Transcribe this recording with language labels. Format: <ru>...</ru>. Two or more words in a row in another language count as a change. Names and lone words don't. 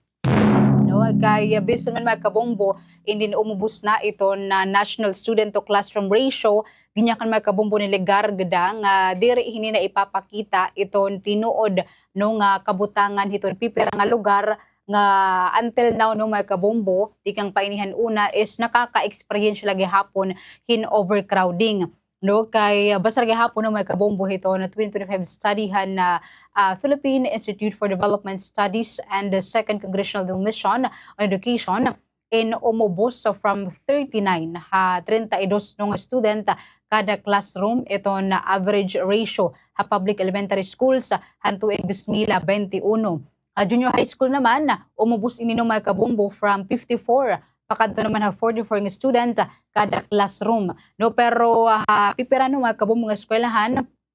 <war>No, kay bisan man mga kabombo hindi umubos na ito na</war> <en>national student to classroom ratio</en> <war>ginyakan mga kabombo ni Legarda nga diri hini na ipapakita iton tinuod no nga kabutangan hiton pipira nga lugar nga</war> <en>until now</en> <war>no mga kabombo tikang painihan una is nakaka-experience lagi hapon hin overcrowding. No, kay basar gihapon no mga kabombo ito na 2025 studyhan na Philippine Institute for Development Studies and the Second Congressional Commission on Education umubos from 39 ha 32 no nga student kada classroom ito na</war> <en>average ratio</en> <war>ha</war> <en>public elementary schools</en> <war>hantuig 2021.</war> <en>Junior high school</en> <war>naman umubos ini no mga kabombo from 54 pakadto naman ha 44 nga student kada classroom no, pero pipira no mga kabombo nga eskwelahan</war>